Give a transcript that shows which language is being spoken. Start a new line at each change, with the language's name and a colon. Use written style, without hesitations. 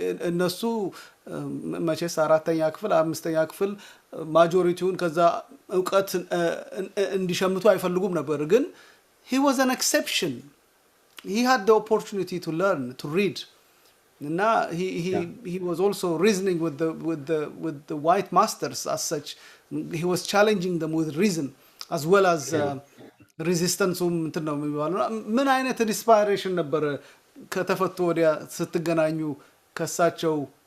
Amharic: እነሱ መቼስ 4ኛ ክፍል 5ኛ ክፍል ማጆሪቲውን ከዛ እውቀት እንዲሸምቱ አይፈልጉም ነበር። ግን
English: he was an exception. He had the opportunity to learn, to read. And he was also reasoning with the white masters as such. He was challenging them with reason as well as resistance.
Amharic: ምን አይነት ኢንስፓይሬሽን ነበር ከተፈቱ ወዲያ ስትገናኙ ከሳቸው